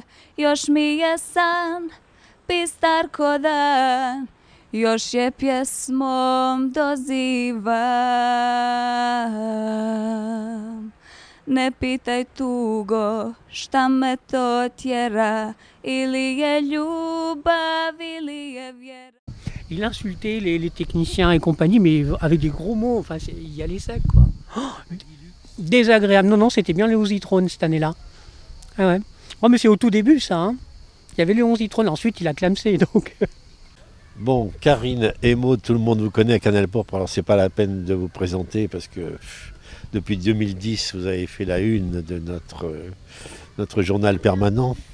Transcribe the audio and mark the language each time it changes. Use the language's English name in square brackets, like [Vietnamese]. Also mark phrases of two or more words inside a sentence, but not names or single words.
[Bosnian] Još mi je san pistar ko dan, još je pjesmom dozivam. Ne pitaj tugo šta me to tjera, ili je ljubav ili je vjera. [French] Il insultait les techniciens et compagnie, mais avec des gros mots. Enfin, il y allait sec, quoi. Oh, désagréable. Non, non, c'était bien les Ositrones cette année-là. Ah ouais. Oh, mais c'est au tout début, ça. Hein. Il y avait les Ositrones. Ensuite, il a clamsé, donc. Bon, Karine et Maud, tout le monde vous connaît à Canal Pourpre, alors c'est pas la peine de vous présenter parce que depuis 2010, vous avez fait la une de notre journal permanent.